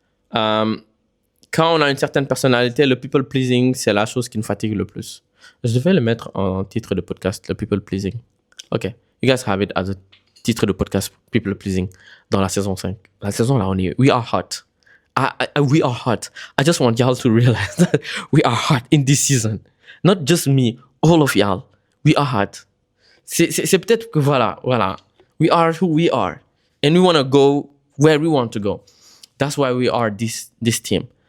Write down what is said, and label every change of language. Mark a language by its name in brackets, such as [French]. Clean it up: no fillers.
[French] Quand on a une certaine personnalité, le people pleasing, c'est la chose qui nous fatigue le plus. Je vais le mettre en titre de podcast, le people pleasing. OK. [English] You guys have it as a [French] titre de podcast, people pleasing, dans la saison 5. La saison là, on est [English] We are hot. We are hot. I just want y'all to realize that we are hot in this season. Not just me, all of y'all. We are hot. [French] C'est peut-être que voilà. [English] We are who we are. And we want to go where we want to go. That's why we are this team.